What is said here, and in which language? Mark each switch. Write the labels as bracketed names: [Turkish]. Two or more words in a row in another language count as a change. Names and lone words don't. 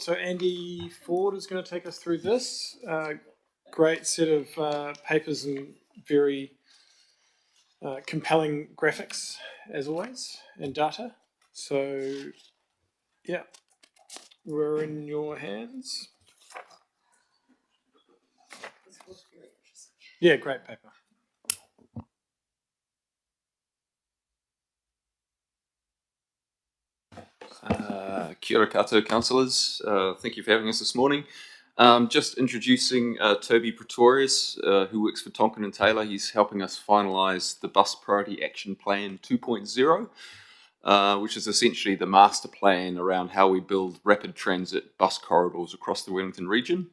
[English] So Andy Ford is going to take us through this. Great set of papers and very compelling graphics, as always, and data. So, yeah, we're in your hands. Yeah, great paper. [Māori] Kia ora koutou councillors. [English] Thank you for having us this morning. Just introducing Toby Pretorius, who works for Tonkin and Taylor. He's helping us finalise the Bus Priority Action Plan 2.0, which is essentially the master plan around how we build rapid transit bus corridors across the Wellington region.